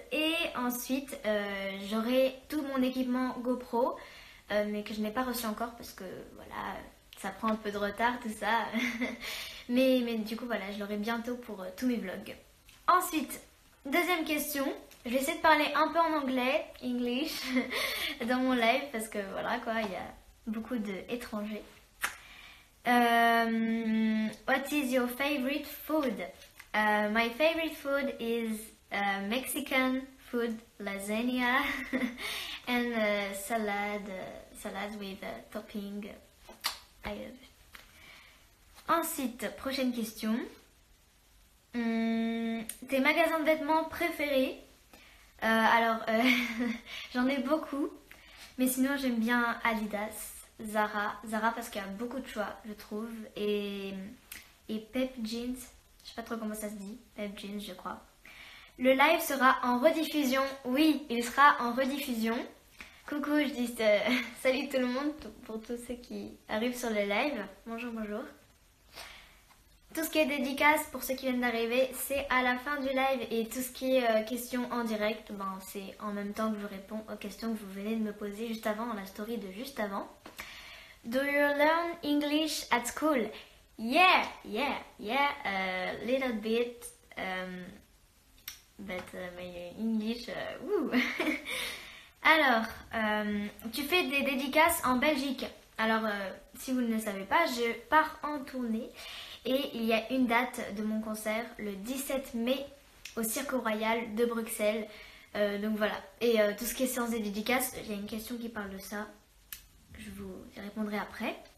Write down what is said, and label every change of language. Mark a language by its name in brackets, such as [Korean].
[French] Et ensuite j'aurai tout mon équipement GoPro mais que je n'ai pas reçu encore parce que voilà, ça prend un peu de retard tout ça. mais du coup voilà, je l'aurai bientôt pour tous mes vlogs. Ensuite, deuxième question. Je vais essayer de parler un peu en anglais, English, dans mon live parce que voilà quoi, il y a beaucoup d'étrangers. [English] What is your favorite food? My favorite food is Mexican food, lasagna and salad with topping. [French] Ensuite, prochaine question. Tes magasins de vêtements préférés? Alors, j'en ai beaucoup, mais sinon j'aime bien Adidas, Zara parce qu'il y a beaucoup de choix, je trouve, et Pep Jeans, je sais pas trop comment ça se dit, Pep Jeans je crois. Le live sera en rediffusion, oui, il sera en rediffusion. Coucou, je dis salut tout le monde pour tous ceux qui arrivent sur le live, bonjour. Tout ce qui est dédicace pour ceux qui viennent d'arriver, c'est à la fin du live et tout ce qui est questions en direct, c'est en même temps que je réponds aux questions que vous venez de me poser juste avant dans la story de juste avant. [English] Do you learn English at school? Yeah, a little bit, but my English, woo. [French] Alors, tu fais des dédicaces en Belgique. Alors, si vous ne le savez pas, je pars en tournée. Et il y a une date de mon concert le 17 mai au Cirque Royal de Bruxelles. Donc voilà. Et tout ce qui est séance des dédicaces, il y a une question qui parle de ça. Je vous y répondrai après.